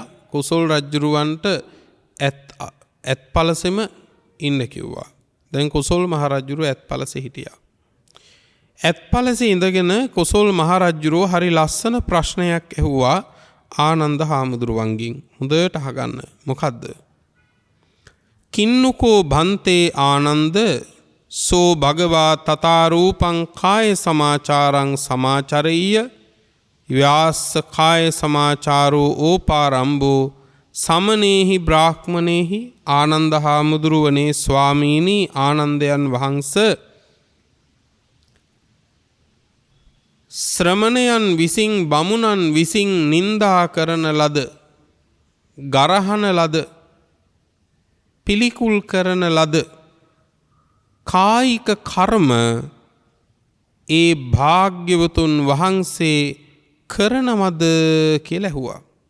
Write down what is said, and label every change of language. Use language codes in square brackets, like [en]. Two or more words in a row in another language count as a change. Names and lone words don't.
[si] කොසල් රජුරවන්ට ඇත් පලසෙම ඉන්න කිව්වා. දැන් කොසල් මහ රජුරුව ඇත් පලසේ හිටියා. ඇත් පලසේ ඉඳගෙන කොසල් මහ රජුරුව හරි ලස්සන ප්‍රශ්නයක් ඇහුවා ආනන්ද හාමුදුරුවන්ගෙන්. හොඳට අහගන්න. මොකද්ද? [pi] කින්නකෝ භන්තේ ආනන්ද සෝ භගවා තථාරූපං කාය සමාචාරං සමාචරෙය්‍ය ව්‍යාස කාය සමාචාරෝ ඕපාරම්භෝ සමනේහි බ්‍රාහ්මනේහි. [si] ආනන්ද හාමුදුරුවනේ ස්වාමීනි, ආනන්දයන් වහන්සේ ශ්‍රමණයන් විසින් බමුණන් විසින් නින්දා කරන ලද, ගරහන ලද, පිළිකුල් කරන ලද කායික කර්ම ඒ භාග්‍යවතුන් වහන්සේ කරනවද කියලා ඇහුවා.